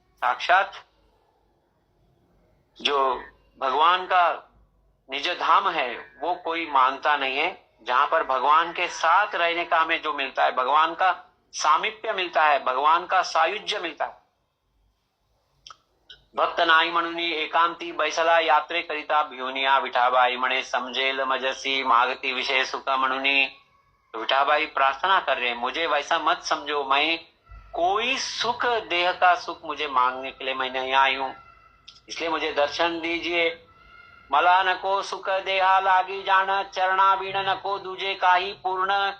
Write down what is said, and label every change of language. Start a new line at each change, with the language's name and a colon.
Hindi: साक्षात जो भगवान का निज धाम है वो कोई मानता नहीं है। जहां पर भगवान के साथ रहने का हमें जो मिलता है, भगवान का सामीप्य मिलता है, भगवान का सायुज्य मिलता है।
Marathi: भक्त नाही म्हणूनी एकांती बैसला यात्रे करिता भिवनिया विठाबाई म्हणे समझेल मजसी मागती विषय सुख म्हणूनी।
Hindi: तो विठाबाई प्रार्थना कर रहे हैं, मुझे वैसा मत समझो, मैं कोई सुख, देह का सुख मुझे मांगने के लिए मैं नहीं आई हूं, इसलिए मुझे दर्शन दीजिए।
Marathi: मला नको सुख देहा लागी जान, चरणा बीण नको दूजे काही पूर्ण।